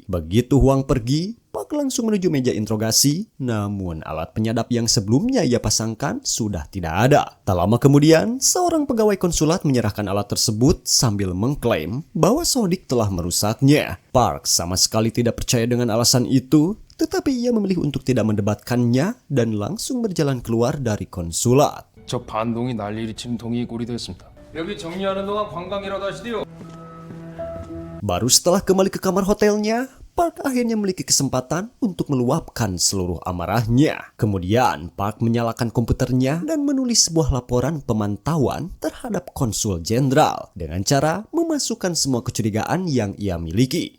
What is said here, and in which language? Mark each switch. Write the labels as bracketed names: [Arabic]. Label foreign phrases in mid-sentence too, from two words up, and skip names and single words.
[Indonesian] Begitu Hwang pergi, Park langsung menuju meja interogasi, namun alat penyadap yang sebelumnya ia pasangkan sudah tidak ada. Tak lama kemudian, seorang pegawai konsulat menyerahkan alat tersebut sambil mengklaim bahwa Sodik telah merusaknya. Park sama sekali tidak percaya dengan alasan itu, tetapi ia memilih untuk tidak mendebatkannya dan langsung berjalan keluar dari konsulat. [Korean] 저 반동이 난리 일으키는 동이 꼴이 되었습니다. 여기 정리하는 동안 관광이라도 하시디요. [Indonesian] Baru setelah kembali ke kamar hotelnya, Park akhirnya memiliki kesempatan untuk meluapkan seluruh amarahnya. Kemudian, Park menyalakan komputernya dan menulis sebuah laporan pemantauan terhadap konsul jenderal dengan cara memasukkan semua kecurigaan yang ia miliki.